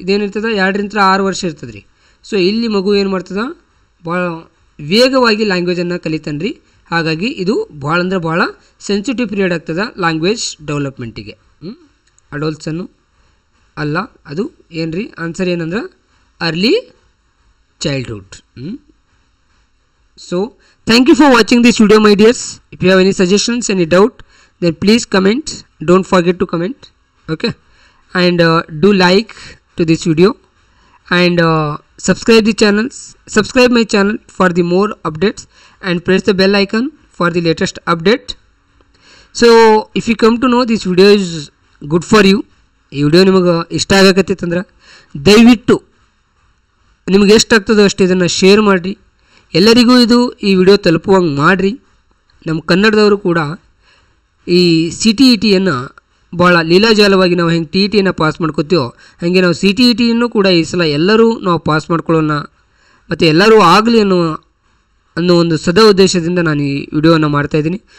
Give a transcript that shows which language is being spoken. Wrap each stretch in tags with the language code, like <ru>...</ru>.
<kn>ಇದೇನಿರ್ತದೆ 2 ರಿಂದ 6 ವರ್ಷ ಇರ್ತದೆ ರೀ. ಸೊ ಇಲ್ಲಿ ಮಗು ಏನು ಮಾಡ್ತದೆ, ಭಾಳ ವೇಗವಾಗಿ ಲ್ಯಾಂಗ್ವೇಜನ್ನು ಕಲಿತಾನೆ ರೀ. ಹಾಗಾಗಿ ಇದು ಭಾಳ ಅಂದ್ರೆ ಭಾಳ ಸೆನ್ಸಿಟಿವ್ ಪೀರಿಯಡ್ ಆಗ್ತದೆ ಲ್ಯಾಂಗ್ವೇಜ್ ಡೆವಲಪ್ಮೆಂಟಿಗೆ. ಅಡೋಲ್ಸನ್ನು ಅಲ್ಲ, ಅದು ಏನು ರೀ, ಆನ್ಸರ್ ಏನಂದ್ರೆ early childhood.</kn> <en>So thank you for watching this video, my dears. If you have any suggestions, any doubt, then please comment. Don't forget to comment, okay? And do like to this video and subscribe my channel for the more updates and press the bell icon for the latest update. So if you come to know this video is good for you,</en> <kn>ಈ video ನಿಮಗೆ ಇಷ್ಟ ಆಗಕತ್ತಿತ್ತಂದ್ರೆ ದಯವಿಟ್ಟು ನಿಮಗೆ ಎಷ್ಟಾಗ್ತದೋ ಅಷ್ಟು ಇದನ್ನು share ಮಾಡಿರಿ. ಎಲ್ಲರಿಗೂ ಇದು ಈ ವಿಡಿಯೋ ತಲುಪುವಂಗೆ ಮಾಡಿರಿ. ನಮ್ಮ ಕನ್ನಡದವರು ಕೂಡ ಈ CTETಯನ್ನು ಭಾಳ ಲೀಲಾಜಾಲವಾಗಿ ನಾವು ಹೆಂಗೆ TETಯನ್ನು ಪಾಸ್ ಮಾಡ್ಕೋತೀವೋ ಹಾಗೆ ನಾವು CTETಯನ್ನು ಕೂಡ ಈ ಸಲ ಎಲ್ಲರೂ ನಾವು ಪಾಸ್ ಮಾಡ್ಕೊಳ್ಳೋಣ ಮತ್ತು ಎಲ್ಲರೂ ಆಗಲಿ ಅನ್ನೋ ಒಂದು ಸದಾ ಉದ್ದೇಶದಿಂದ ನಾನು ಈ ವಿಡಿಯೋವನ್ನು ಮಾಡ್ತಾಯಿದ್ದೀನಿ.</kn>